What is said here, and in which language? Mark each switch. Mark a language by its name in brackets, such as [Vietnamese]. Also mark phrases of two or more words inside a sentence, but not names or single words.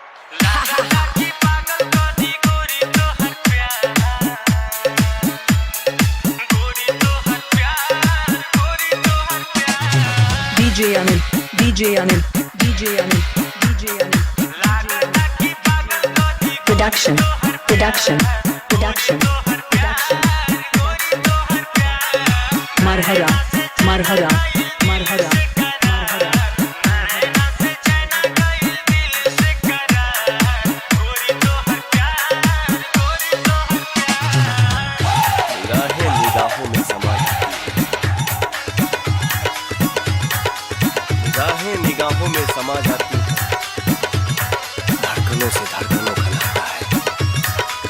[English] DJ Anil, DJ Anil, DJ Anil, DJ Anil. Production, production, production, production. Marhara, marhara, marhara, marhara. [Hindi] निगाहों में समा निगाहों में समा जाती है, धड़कनों से धड़कनों का नाता है।